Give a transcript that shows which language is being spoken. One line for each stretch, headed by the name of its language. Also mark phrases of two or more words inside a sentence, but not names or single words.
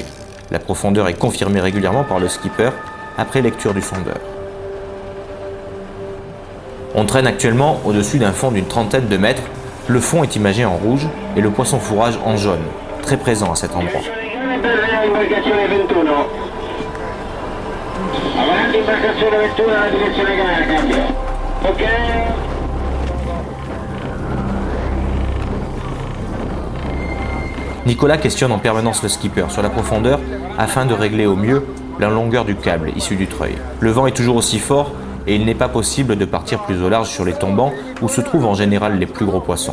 French: La profondeur est confirmée régulièrement par le skipper après lecture du sondeur. On traîne actuellement au-dessus d'un fond d'une trentaine de mètres. Le fond est imagé en rouge et le poisson fourrage en jaune, très présent à cet endroit.
Italian: Avanti imbarcazione vettura alla direzione gara, cambio. Ok.
French: Nicolas questionne en permanence le skipper sur la profondeur afin de régler au mieux la longueur du câble issu du treuil. Le vent est toujours aussi fort et il n'est pas possible de partir plus au large sur les tombants où se trouvent en général les plus gros poissons.